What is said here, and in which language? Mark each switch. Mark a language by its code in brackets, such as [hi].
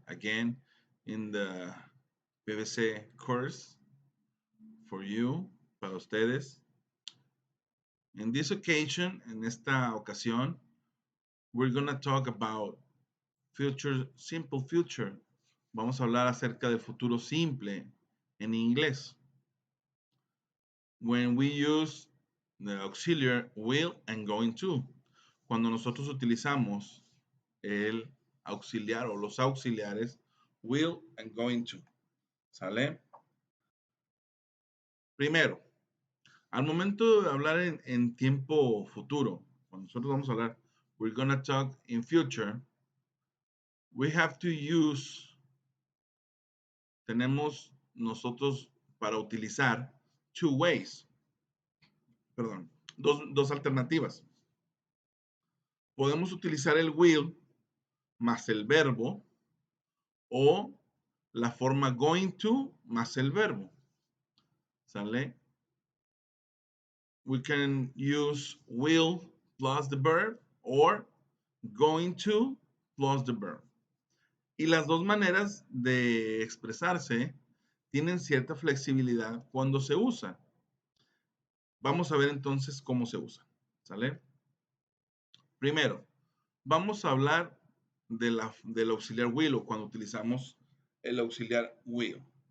[en] Again, in the PVC course for you, [es] para ustedes. [en] In this occasion, [es] en esta ocasión, [en] we're going to talk about simple future. [es] Vamos a hablar acerca del futuro simple en inglés. [en] When we use the auxiliary will and going to. [es] Cuando nosotros utilizamos el auxiliar o los auxiliares will and going to. ¿Sale? Primero, al momento de hablar en tiempo futuro, cuando nosotros vamos a hablar, [en] we're gonna talk in future, we have to use, [es] tenemos nosotros para utilizar [en] two ways, [es] perdón, dos alternativas. Podemos utilizar el will más el verbo o la forma going to más el verbo. ¿Sale? [en] We can use will plus the verb or going to plus the verb. [es] Y las dos maneras de expresarse tienen cierta flexibilidad cuando se usa. Vamos a ver entonces cómo se usa. ¿Sale? Primero, vamos a hablar del auxiliar will o cuando utilizamos el auxiliar will.